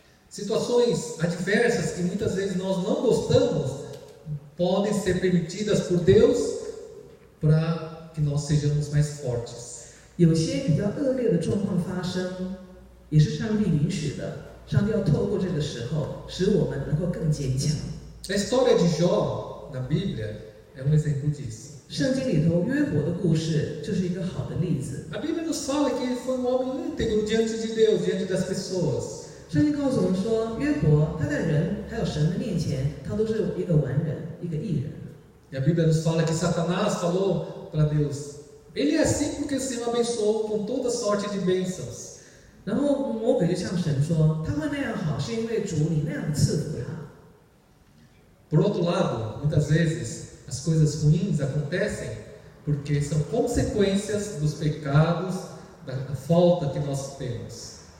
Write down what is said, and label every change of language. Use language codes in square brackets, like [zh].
[pt] Situações adversas que muitas vezes nós não gostamos podem ser permitidas por Deus para que nós sejamos mais fortes. [zh] 有些比较恶劣的状况发生，也是上帝允许的。上帝要透过这个时候，使我们能够更坚强。 [pt] A história de Jó na Bíblia é um exemplo disso. [zh] 圣经里头约伯的故事就是一个好的例子。 [pt] A Bíblia nos fala que ele foi um homem íntegro diante de Deus, diante das pessoas. [zh] 圣经告诉我们说，约伯他在人还有神的面前，他都是一个完人，一个义人。 [pt] E a Bíblia nos fala que Satanás falou para Deus: Ele é assim porque o Senhor abençoou com toda sorte de bênçãos. [zh] 然后魔鬼就向神说，他会那样好，是因为主你那样赐福他。 [pt] Por outro lado, muitas vezes as coisas ruins acontecem porque são consequências dos pecados, da falta que nós temos.